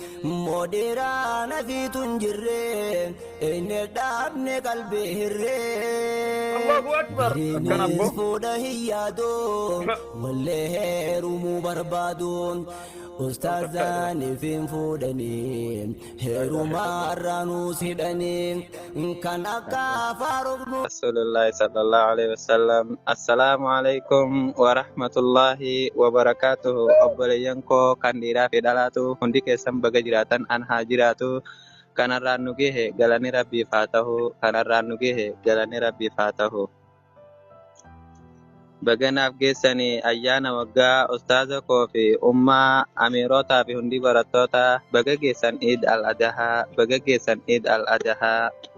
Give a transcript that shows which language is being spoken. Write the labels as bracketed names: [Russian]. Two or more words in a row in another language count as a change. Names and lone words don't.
[Oromo] Moodhiraa nafiitu hin jirre, inni dhaabne qalbii hirre. [Arabic] الله أكبر. [Oromo] Gariinis Akkana ko? fuudha hin yaadu, wallee heerumuu barbaadu. Ustaazaan ifin fuudhanii, heerumaa irraa nuus hidhanii. Kan akka Faaruq nu Rasulullah [Arabic] صلى الله عليه وسلم. السلام عليكم ورحمة الله وبركاته. [Oromo] Obboleeyyan koo kan dhiiraa fi dhalaatu, hundi keessan baga jiraatan an haa jiraatu. Kanarraan nu gahe galanni Rabbiif haa ta'u. Kanarraan nu gahe galanni Rabbiif haa ta'u. Baga naaf geessanii ayyaana waggaa ustaaza koo fi ummaa amiirootaa fi hundi barattoota baga geessan Eid al-Adhaa, baga geessan Eid al-Adhaa.